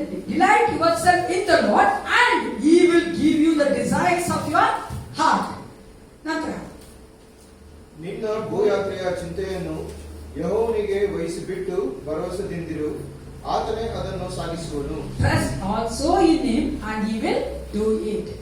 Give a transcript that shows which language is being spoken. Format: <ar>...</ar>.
<en>Delight yourself in the Lord and He will give you the desires of your heart.</en> <kn>ನಂತರ ನಿನ್ನ ಭೂಯಾತ್ರೆಯ ಚಿಂತೆಯನ್ನು ಯೆಹೋವನಿಗೆ ವಹಿಸಿಬಿಟ್ಟು ಭರವಸೆದಿಂದಿರು, ಆತನೇ ಅದನ್ನು ಸಾಗಿಸುವನು.</kn> <en>Trust also in Him and He will do it.</en>